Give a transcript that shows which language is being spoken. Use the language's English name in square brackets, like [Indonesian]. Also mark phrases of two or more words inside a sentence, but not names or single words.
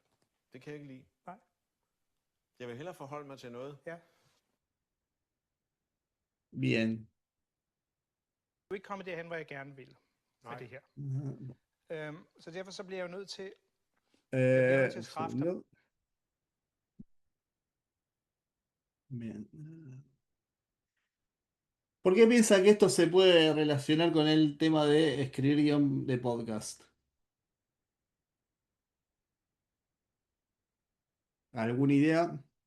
[Danish] Det kan jeg ikke lide. Nej. Jeg vil hellere forholde mig til noget. Ja. [Spanish] Bien. [Danish] Du er ikke kommet derhen, hvor jeg gerne vil med Nej. det her. Mhm. Så derfor så bliver jeg jo nødt til... Eh, til [Spanish] un [Danish] straf, [Spanish] segundo. Bien. ¿Por qué piensa que esto se puede relacionar con el tema de escribir guión de podcast? ¿Alguna idea?